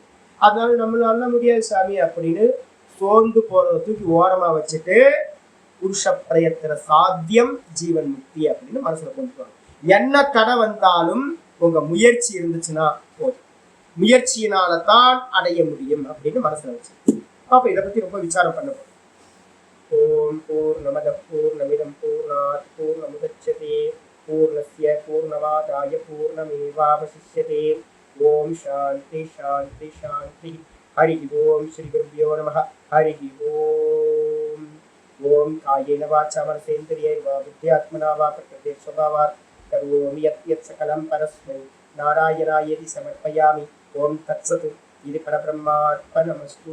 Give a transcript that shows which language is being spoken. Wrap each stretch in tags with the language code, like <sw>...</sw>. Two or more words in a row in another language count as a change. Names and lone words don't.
<ta>அதனால நம்மளால முடியாது சாமி அப்படின்னு சோர்ந்து போறதை தூக்கி ஓரமாக வச்சுட்டு புருஷ பிரயத்தன சாத்தியம் ஜீவன் முக்தி அப்படின்னு மனசுல கொண்டு வாங்க. என்ன தடை வந்தாலும் உங்க முயற்சி இருந்துச்சுன்னா போதும், முயற்சியினால தான் அடைய முடியும் அப்படின்னு மனசுல வச்சு அப்ப இதை பத்தி ரொம்ப விசாரம் பண்ண போறோம்.</ta> <sa>ॐ पूर्णमद पूर्णमिदं पूर्णात् पूर्णमुदच्यते पूर्णस्य पूर्णमादाय पूर्णमेवावशिष्यते. ॐ शान्ति शान्ति शान्ति. हरि ॐ श्री गुरुभ्यो नमः. हरि ॐ. ॐ कायेन वाचा मनसेन्द्रियैर्वा बुद्ध्यात्मना वा प्रकृते स्वभावात् करोमि यत् सकलं परस्मै नारायणायेति समर्पयामि. ॐ तत्सत्। इदं परब्रह्मार्पणमस्तु.</sa>